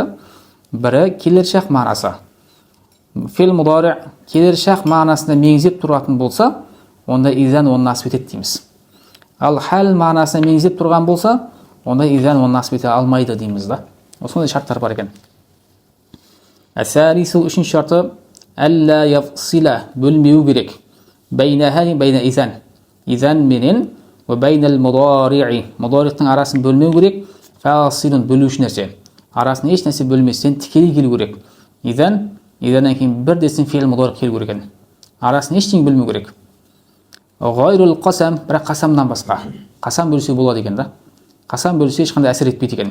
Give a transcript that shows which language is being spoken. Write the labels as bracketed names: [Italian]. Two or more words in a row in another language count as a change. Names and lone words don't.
[Kazakh] Бірі келер шақ мағынасы. [Arabic] الفعل المضارع' [Kazakh] келер шақ мағынасында меңзеп тұратын болса, онда изан оны насып етеді дейміз. Ал хал мағынасында меңзеп тұрған болса, онда изан оны насып ете алмайды дейміз да. Осындай шарттар бар екен. Әсәрису. Үшінші шарты [Arabic] ألا يفصل. [Kazakh] Бөлмеу керек. [Arabic] بين إذن. [Kazakh] Изан менен [Arabic] وبين المضارع. [Kazakh] Мудари'тың арасын бөлмеу керек. Фасилун. Бөлуші нәрсе. Арасын еш нәрсе бөлместен тікелей келу керек. Изаннан кейін бірдесін [Arabic] فعل مضارع' [Kazakh] келу керек. Арасын ештеңе бөлмеу керек. [Arabic] غير القسم. [Kazakh] Бірақ қасамнан басқа. Қасам бөлсе болады екен да. Қасам бөлсе ешқандай әсер етпейді екен.